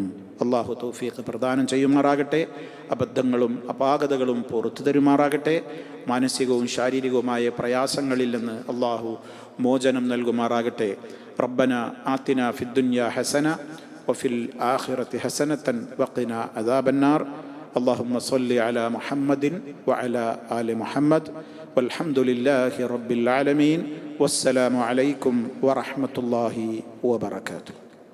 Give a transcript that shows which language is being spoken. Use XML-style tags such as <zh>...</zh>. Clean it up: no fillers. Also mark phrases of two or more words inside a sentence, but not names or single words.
<ml>അള്ളാഹു തൗഫീഖ് പ്രദാനം ചെയ്യുമാറാകട്ടെ. അബദ്ധങ്ങളും അപാകതകളും പുറത്തു തരുമാറാകട്ടെ. മാനസികവും ശാരീരികവുമായ പ്രയാസങ്ങളിൽ നിന്ന് അള്ളാഹു മോചനം നൽകുമാറാകട്ടെ.</ml> <ar>ربنا آتنا في الدنيا حسنة وفي الآخرة حسنة وقنا عذاب النار. اللهم صل على محمد وعلى آل محمد والحمد لله رب العالمين والسلام عليكم ورحمة الله وبركاته.</ar>